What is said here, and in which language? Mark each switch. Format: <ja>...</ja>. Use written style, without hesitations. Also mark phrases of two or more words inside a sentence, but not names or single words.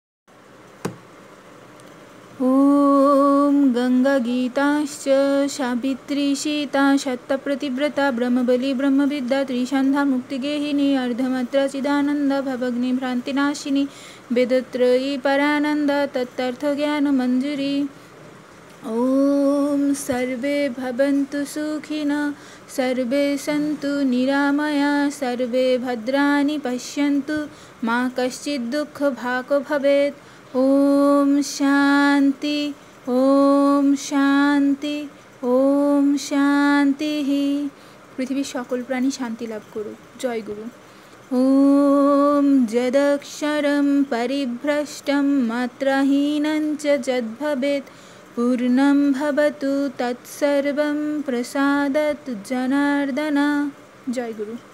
<sa>ওম গঙ্গা গীতাশ্চ সাবিত্রী সীতা সত্যপ্রতিব্রতা ব্রহ্মবলী ব্রহ্মবিদ্যা ত্রিসন্ধ্যা মুক্তিগেহিনী অর্ধমাত্রা চিদানন্দ ভবগ্নি ভ্রান্তিনাশিনী বেদত্রয়ী পরানন্দ তত্তর্থ জ্ঞান মঞ্জুরি। ওম সর্বে ভবন্তু সুখিনঃ সর্বে সন্তু নিরাময়া সর্বে ভদ্রাণি পশ্যন্তু মা কশ্চিৎ দুঃখ ভাগ ভবেৎ। ওম শান্তি ওম শান্তি ওম শান্তি।</sa> <bn>পৃথিবীর সকল প্রাণী শান্তি লাভ করুক। জয় গুরু।</bn> <sa>ওম যদক্ষরম পরিভ্রষ্টম মাত্রাহীনং চ যদ্ভবেৎ पूर्णं भवतु तत्सर्वं प्रसादतु जनार्दन। जय गुरु।</sa>